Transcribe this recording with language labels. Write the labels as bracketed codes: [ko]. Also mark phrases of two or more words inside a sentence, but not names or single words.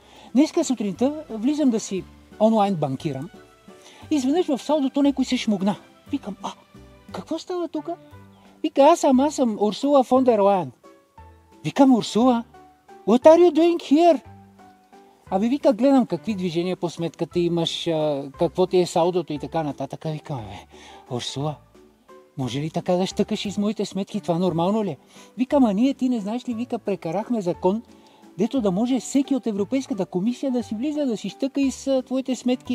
[bg] Днеска сутринта влизам да си онлайн банкирам. Изведнъж в салдото някой се шмугна. Викам, какво става тук? Вика, аз съм Урсула фон дер Лайен. Викам, Урсула, [en] what are you doing here? [bg] Вика, гледам какви движения по сметката имаш, какво ти е салдото и така нататък. Викам, Урсула, може ли така да щъкаш из моите сметки? Това нормално ли? Викам, ние ти не знаеш ли, вика, прекарахме закон, дето да може всеки от Европейската комисия да си влиза, да си щъка из твоите сметки.